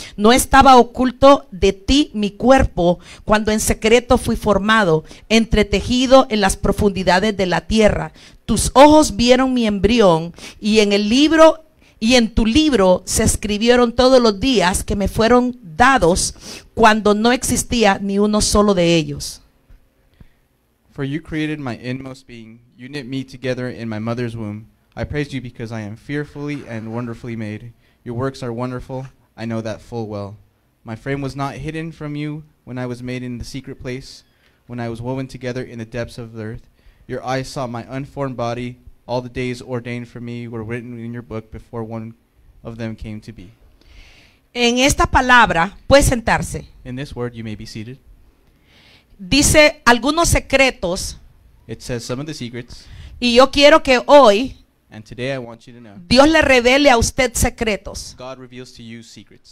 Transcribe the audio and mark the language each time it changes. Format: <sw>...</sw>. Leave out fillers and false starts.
<es>No estaba oculto de ti mi cuerpo cuando en secreto fui formado, entretejido en las profundidades de la tierra. Tus ojos vieron mi embrión y en el libro y en tu libro se escribieron todos los días que me fueron dados cuando no existía ni uno solo de ellos.</es> <en>For you created my inmost being. You knit me together in my mother's womb. I praise you because I am fearfully and wonderfully made. Your works are wonderful. I know that full well. My frame was not hidden from you when I was made in the secret place, when I was woven together in the depths of the earth. Your eyes saw my unformed body. All the days ordained for me were written in your book before one of them came to be.</en> <es>En esta palabra, puede sentarse,</es> <en>In this word you may be seated.</en> <es>dice algunos secretos</es> <en>It says some of the secrets,</en> <es>y yo quiero que hoy</es> <en>and today I want you to know.</en> <es>Dios le revele a usted secretos.</es> <en>God reveals to you secrets.</en>